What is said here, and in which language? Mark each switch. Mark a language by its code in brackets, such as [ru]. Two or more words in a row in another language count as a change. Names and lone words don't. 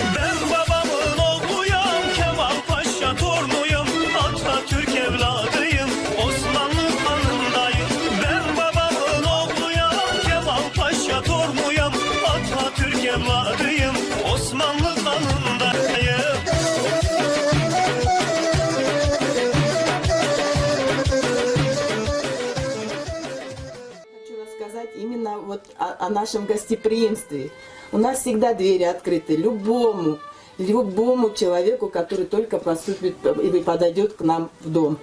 [tr] Ben babamın oğluyum, Kemal Paşa torunuyum. Atatürk evladıyım, Osmanlı kanındayım. Ben babamın oğluyum, Kemal Paşa torunuyum. Atatürk evladıyım, Osmanlı kanındayım. [ru] Хочу рассказать именно вот о нашем гостеприимстве. У нас всегда двери открыты любому человеку, который только поступит и подойдет к нам в дом.